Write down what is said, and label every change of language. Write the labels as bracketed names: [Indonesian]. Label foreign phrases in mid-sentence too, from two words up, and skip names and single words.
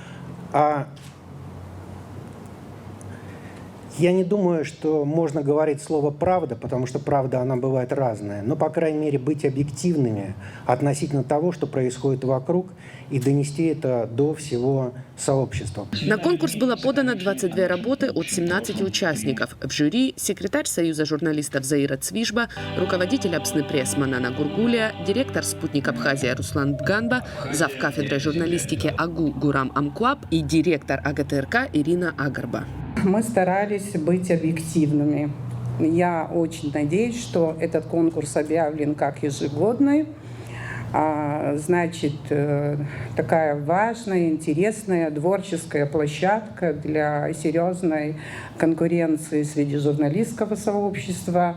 [Russian] Я не думаю, что можно говорить слово «правда», потому что правда, она бывает разная. Но, по крайней мере, быть объективными относительно того, что происходит вокруг, и донести это до всего сообщества. На конкурс было подано 22 работы от 17 участников. В жюри секретарь Союза журналистов Заира Цвижба, руководитель Апсны пресс Манана Гургулия, директор «Спутник Абхазия» Руслан Дганба, зав. Кафедрой журналистики АГУ Гурам Амкуап и директор АГТРК Ирина Агарба. Мы старались быть объективными. Я очень надеюсь, что этот конкурс объявлен как ежегодный. Значит, такая важная, интересная, творческая площадка для серьезной конкуренции среди журналистского сообщества.